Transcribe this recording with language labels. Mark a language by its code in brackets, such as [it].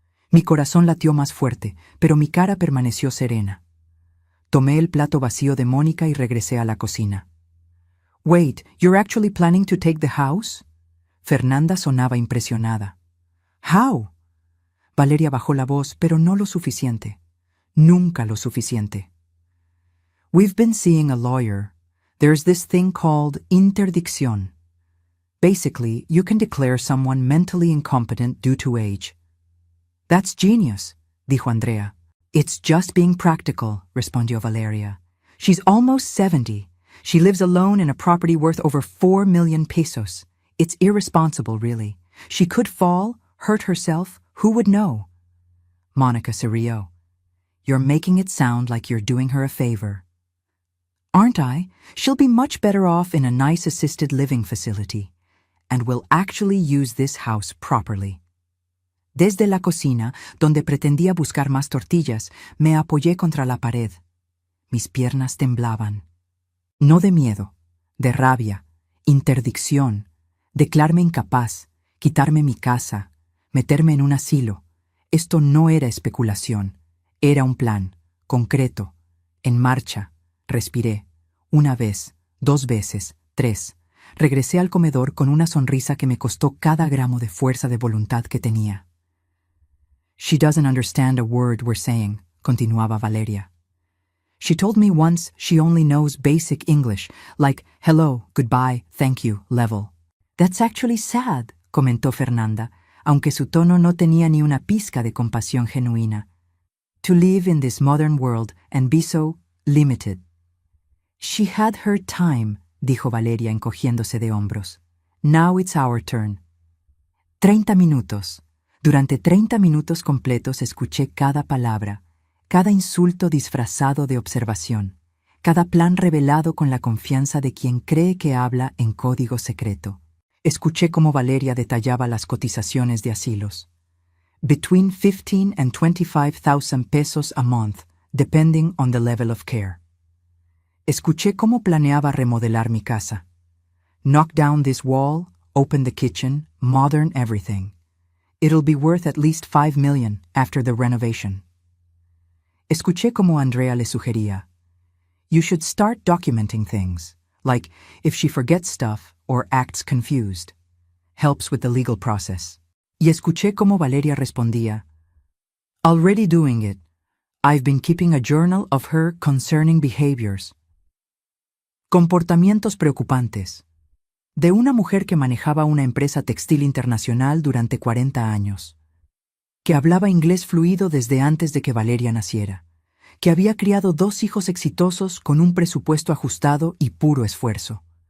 [es] Mi corazón latió más fuerte, pero mi cara permaneció serena. Tomé el plato vacío de Mónica y regresé a la cocina. [en] Wait, you're actually planning to take the house? [es] Fernanda sonaba impresionada. [en] How? [es] Valeria bajó la voz, pero no lo suficiente. Nunca lo suficiente. [en] We've been seeing a lawyer. There's this thing called interdicción. Basically, you can declare someone mentally incompetent due to age. That's genius, [es] dijo Andrea. [en] It's just being practical, [es] respondió Valeria. [en] She's almost 70. She lives alone in a property worth over 4 million pesos. It's irresponsible, really. She could fall, hurt herself. Who would know? [es] Mónica se rió. [en] You're making it sound like you're doing her a favor. Aren't I? She'll be much better off in a nice assisted living facility. And will actually use this house properly. [es] Desde la cocina, donde pretendía buscar más tortillas, me apoyé contra la pared. Mis piernas temblaban. No de miedo, de rabia, interdicción, declararme incapaz, quitarme mi casa, meterme en un asilo. Esto no era especulación, era un plan, concreto, en marcha. Respiré, 1 vez, 2 veces, 3. Regresé al comedor con una sonrisa que me costó cada gramo de fuerza de voluntad que tenía. [en] She doesn't understand a word we're saying, [es] continuaba Valeria. [en] She told me once she only knows basic English, like hello, goodbye, thank you, level. That's actually sad, [es] comentó Fernanda, aunque su tono no tenía ni una pizca de compasión genuina. [en] To live in this modern world and be so limited. She had her time, [es] dijo Valeria encogiéndose de hombros. [en] Now it's our turn. [es] 30 minutos. Durante 30 minutos completos escuché cada palabra, cada insulto disfrazado de observación, cada plan revelado con la confianza de quien cree que habla en código secreto. Escuché cómo Valeria detallaba las cotizaciones de asilos. [en] Between 15 and 25,000 pesos a month, depending on the level of care. [es] Escuché cómo planeaba remodelar mi casa. [en] Knock down this wall, open the kitchen, modern everything. It'll be worth at least 5 million after the renovation. [es] Escuché cómo Andrea le sugería. [en] You should start documenting things, like if she forgets stuff or acts confused. Helps with the legal process. [es] Y escuché cómo Valeria respondía. [en] Already doing it. I've been keeping a journal of her concerning behaviors. [es] Comportamientos preocupantes. De una mujer que manejaba una empresa textil internacional durante 40 años. Que hablaba inglés fluido desde antes de que Valeria naciera. Que había criado 2 hijos exitosos con un presupuesto ajustado y puro esfuerzo.